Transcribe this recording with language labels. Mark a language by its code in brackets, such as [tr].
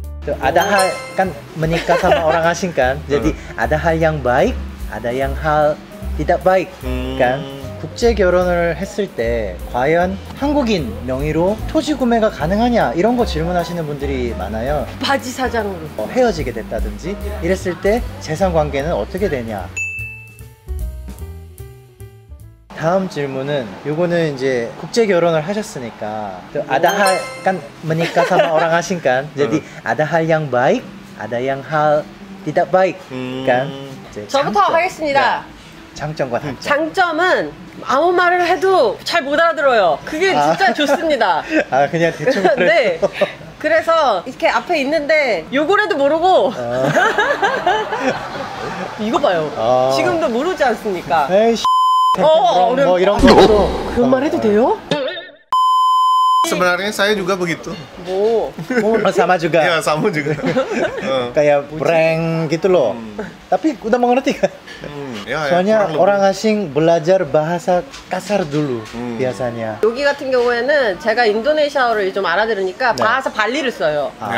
[id] Ada hal kan menikah sama orang asing kan, jadi ada hal yang baik, ada yang hal tidak baik kan. [ko] 국제 결혼을 했을 때 과연 한국인 명의로 토지 구매가 가능하냐 이런 거 질문하시는 분들이 많아요. 바지 사장으로 헤어지게 됐다든지 이랬을 때 재산 관계는 어떻게 되냐. 다음 질문은 요거는 이제 국제 결혼을 하셨으니까 [id] ada hal kan menikah sama orang asing kan, jadi ada hal yang baik, ada yang hal tidak baik kan. [ko] 저부터 하겠습니다. 장점과 단점. 장점은 아무 말을 해도 잘 못 알아들어요. 그게 진짜 좋습니다. 아 그냥 대충 네. 그래서 이렇게 앞에 있는데 요거라도 모르고 이거 봐요. 지금도 모르지 않습니까? 에이씨 뭐 이런 것도 그런 말 해도 돼요? [id] Sebenarnya saya juga begitu. [ko] 뭐 [id] sama juga. Ya sama juga. Kayak prank gitu loh. Tapi udah mengerti kan? soalnya orang asing belajar bahasa kasar dulu biasanya. [ko] 여기 같은 경우에는 제가 인도네시아어를 좀 알아들으니까 bahasa Bali를 써요.